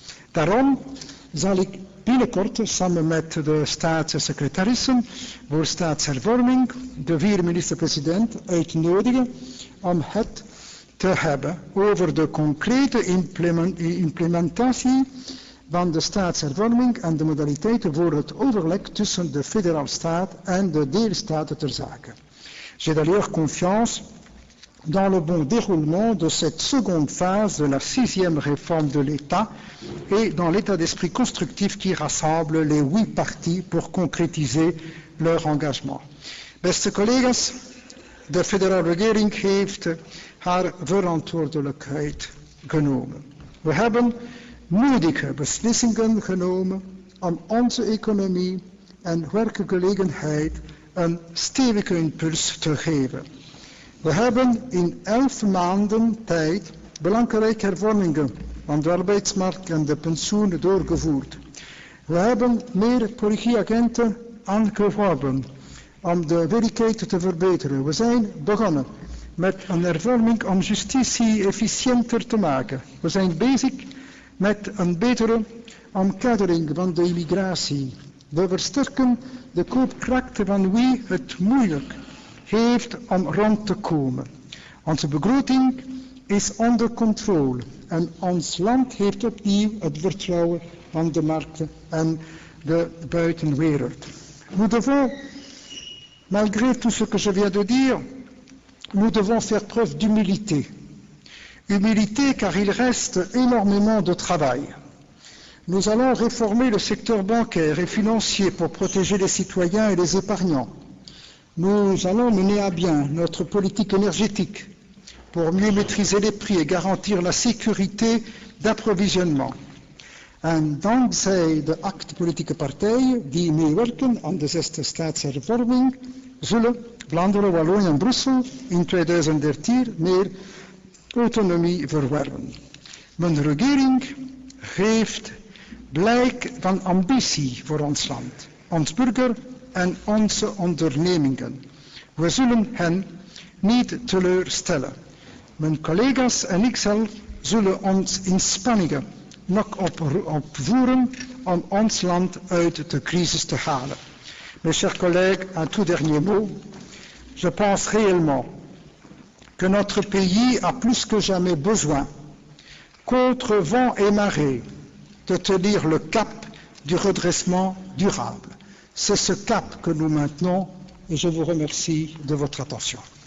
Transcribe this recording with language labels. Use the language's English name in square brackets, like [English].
[Dutch] Daarom zal ik binnenkort samen met de staatssecretarissen voor staatshervorming de 4 minister-president uitnodigen om het te hebben over de concrete implementatie van de staatshervorming en de modaliteiten voor het overleg tussen de federale staat en de deelstaten ter zake. [French] J'ai d'ailleurs confiance dans le bon déroulement de cette seconde phase de la 6e réforme de l'État et dans l'état d'esprit constructif qui rassemble les 8 partis pour concrétiser leur engagement. [Dutch] Beste collega's, de federale regering heeft haar verantwoordelijkheid genomen. We hebben moedige beslissingen genomen om onze economie en werkgelegenheid een stevige impuls te geven. We hebben in 11 maanden tijd belangrijke hervormingen van de arbeidsmarkt en de pensioenen doorgevoerd. We hebben meer politieagenten aangeworven om de werkelijkheid te verbeteren. We zijn begonnen met een hervorming om justitie efficiënter te maken. We zijn bezig met een betere omkadering van de immigratie. We versterken de koopkracht van wie het moeilijk heeft om rond te komen. Onze begroting is onder controle en ons land heeft opnieuw het vertrouwen van de markten en de buitenwereld. [French] Nous devons, malgré tout ce que je viens de dire, nous devons faire preuve d'humilité. Humilité car il reste énormément de travail. Nous allons réformer le secteur bancaire et financier pour protéger les citoyens et les épargnants. Nous allons mener à bien notre politique énergétique pour mieux maîtriser les prix et garantir la sécurité d'approvisionnement. [Dutch] En dankzij de 8 politieke partijen die meewerken aan de 6e staatshervorming, zullen Vlaanderen, Wallonië en Brussel in 2013 meer autonomie verwerven. Mijn regering geeft blijk van ambitie voor ons land, ons burger en onze ondernemingen. We zullen hen niet teleurstellen. Mijn collega's en ikzelf zullen ons inspanningen nog opvoeren om ons land uit de crisis te halen. [French] Mes chers collègues, un tout dernier mot. Je pense réellement que notre pays a plus que jamais besoin, contre vent et marée, de tenir le cap du redressement durable. C'est ce cap que nous maintenons et je vous remercie de votre attention.